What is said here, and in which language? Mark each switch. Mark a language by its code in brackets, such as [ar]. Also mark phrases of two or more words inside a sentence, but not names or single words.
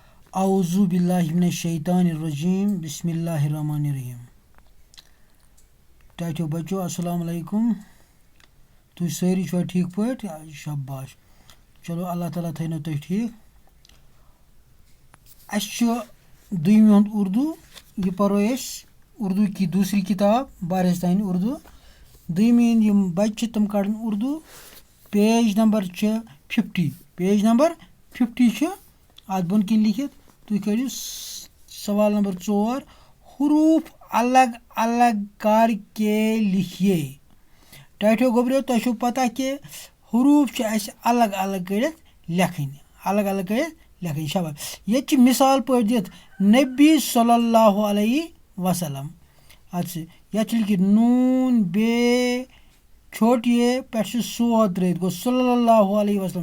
[ar] اعوذ باللہ من الشیطان الرجیم بسم اللہ الرحمن الرحیم. [ks] ٹاٹو بچو السلام علیکم. تُہۍ سٲری چھُوا ٹھیٖک پٲٹھۍ؟ شاباش. چلو اللہ تعالیٰ تھٲینو تُہۍ ٹھیٖک. اَسہِ چھُ دوٚیمہِ ہُنٛد اُردو. یہِ پَرو أسۍ [ur] اُردو کی دوسری کِتاب [ks] بارِستانہِ اُردو. دوٚیمہِ ہِنٛدۍ یِم بَچہِ چھِ تِم کَڑن اُردو. [en] page number [ks] چھِ 50. [en] page number [ks] 50 چھُ اَتھ بۄن کِنۍ لیکھِتھ. تُہۍ کٔرِو سوال نمبر 4. [ur] حروٗف الگ الگ کر کے لکھیے. [ks] ٹاٹھیو گوٚبریو تۄہہِ چھو پتہ کہِ حروٗف چھِ اَسہِ [ur] الگ الگ [ks] کٔرِتھ لیکھٕنۍ. [ur] الگ الگ [ks] کٔرِتھ لیکھٕنۍ. شاباش. ییٚتہِ چھِ مِثال پٲٹھۍ دِتھ نبی [ar] صلی اللہ علیہ وسلم. [ks] اَتھ چھِ یَتھ چھِ لیکھِتھ نوٗن بے چھوٹیے پٮ۪ٹھ چھِ سود ترٛٲیِتھ گوٚو [ar] صلی اللہ علیہ وسلم.